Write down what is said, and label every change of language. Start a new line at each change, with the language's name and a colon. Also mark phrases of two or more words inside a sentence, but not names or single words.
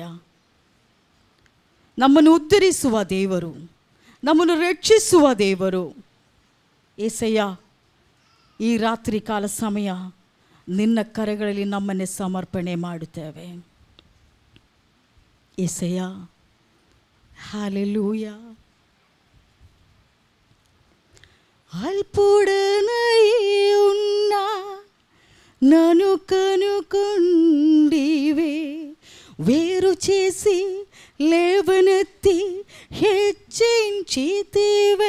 Kannada: ನಮ್ಮನ್ನು ಉದ್ಧರಿಸುವ ದೇವರು, ನಮ್ಮನ್ನು ರಕ್ಷಿಸುವ ದೇವರು. ಏಸಯ್ಯ, ಈ ರಾತ್ರಿ ಕಾಲ ಸಮಯ ನಿನ್ನ ಕರೆಗಳಲ್ಲಿ ನಮ್ಮನ್ನೇ ಸಮರ್ಪಣೆ ಮಾಡುತ್ತೇವೆ. ಏಸಯ್ಯ,
Telugu: హల్లెలూయా. అల్పుడనై ఉన్నా నన్ను కనుకొండివే, వేరు చేసి లేవనెత్తి హెచ్చించితివే.